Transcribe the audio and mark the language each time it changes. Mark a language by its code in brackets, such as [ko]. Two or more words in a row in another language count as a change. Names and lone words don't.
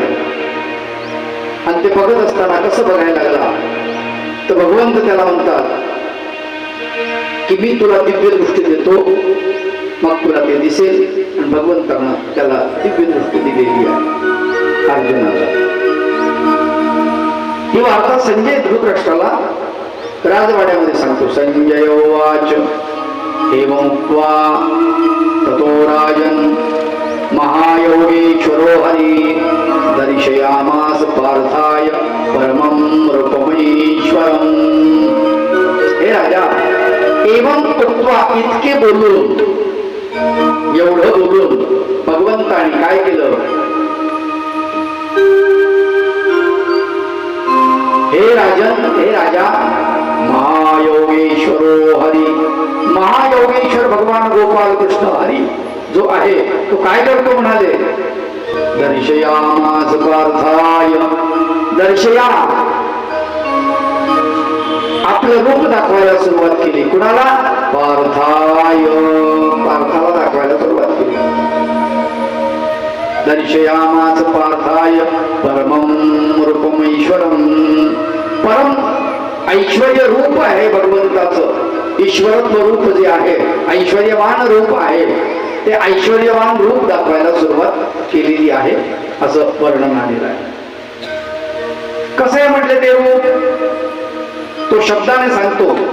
[mr] आणि ते बघत असताना कसं बघायला लागला तर भगवंत त्याला म्हणतात की मी तुला दिव्य दृष्टी देतो, मग तुला ते दिसेल. आणि भगवंतानं त्याला दिव्य दृष्टी दिलेली आहे अर्जुनाला. ही वार्ता संजय धृतराष्ट्राला राजवाड्यामध्ये सांगतो. [sa] संजय उवाच एवं उक्त्वा ततो राजन् महायोगेश्वरो हरी दर्शयामास पार्थाय परमं रूपमेश्वरम्. [mr] हे राजा, [sa] एवं उक्त्वा [mr] इतके बोलून, एवढं बोलून भगवंताने काय केलं? हे राजन, हे राजा, [sa] महायोगेश्वरो हरी, [mr] महायोगेश्वर भगवान गोपाल कृष्ण हरी जो आहे तो काय करतो म्हणाले? [sa] दर्शयामास पार्थाय, दर्शया, [mr] आपलं रूप दाखवायला सुरुवात केली. कुणाला? पार्थाय, पार्थाला दाखवायला सुरुवात केली. [sa] दर्शयामास पार्थाय परमं रूपमेश्वरम. [mr] परम ऐश्वर्य रूप आहे भगवंताचं. ईश्वरत्व रूप जे आहे, ऐश्वर्यवान रूप आहे, ते ऐश्वर्यवान रूप दाखवायला सुरुवात केलेली आहे असं वर्णन आलेलं आहे. कसं आहे म्हटलं ते रूप? तो शब्दाने सांगतो.